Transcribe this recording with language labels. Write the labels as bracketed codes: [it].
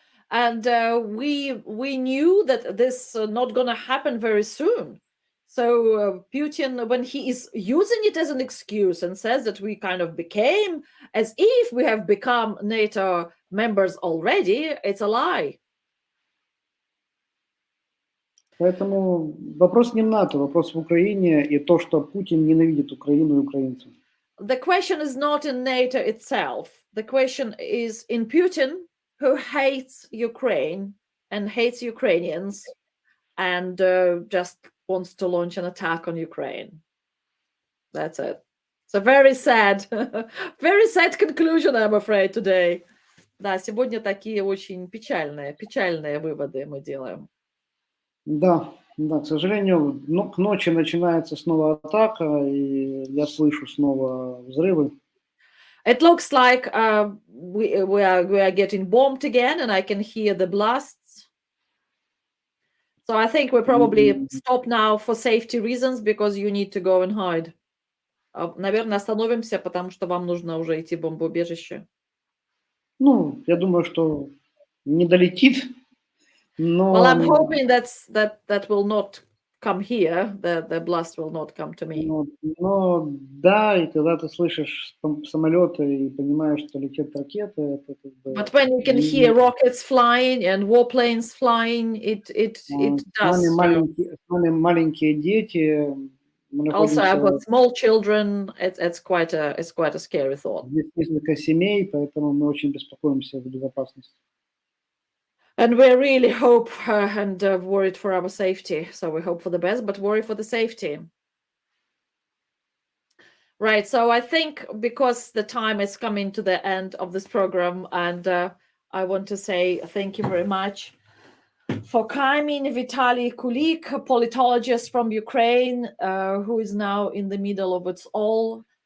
[en] And we knew that this not going to happen very soon. So Putin, when he is using it as an excuse and says that we kind of became, as if we have become NATO members already, it's a lie. [ru] Поэтому вопрос не в НАТО, вопрос в Украине и то, что Путин ненавидит Украину и украинцев. [en] The question is not in NATO itself. The question is in Putin, who hates Ukraine and hates Ukrainians and just wants to launch an attack on Ukraine. That's it. It's a very sad conclusion, I'm afraid, today. [ru] Да, сегодня такие очень печальные выводы мы делаем. Да, к сожалению, к ночи начинается снова атака, и я слышу снова взрывы. [en] It looks like we are getting bombed again, and I can hear the blasts. So I think we probably stop now for safety reasons, because you need to go and hide. [ru] Наверное, остановимся, потому что вам нужно уже идти в бомбоубежище. Я думаю, что не долетит. [en] Well, I'm hoping that will not come here. The blast will not come to me. [ru] Но да, и когда ты слышишь самолеты и понимаешь, что летят ракеты, это как бы... [en] But when you can hear rockets flying and warplanes flying, it does. [ru] С нами маленькие дети. [en] Also, I've got small children. It's quite a scary thought. [ru] Здесь несколько семей, поэтому мы очень беспокоимся за безопасность. [en] And we really hope and worried for our safety. So we hope for the best, but worry for the safety. Right. So I think because the time is coming to the end of this program, and I want to say thank you very much for coming, Vitaly Kulik, a politologist from Ukraine, who is now in the middle of it all.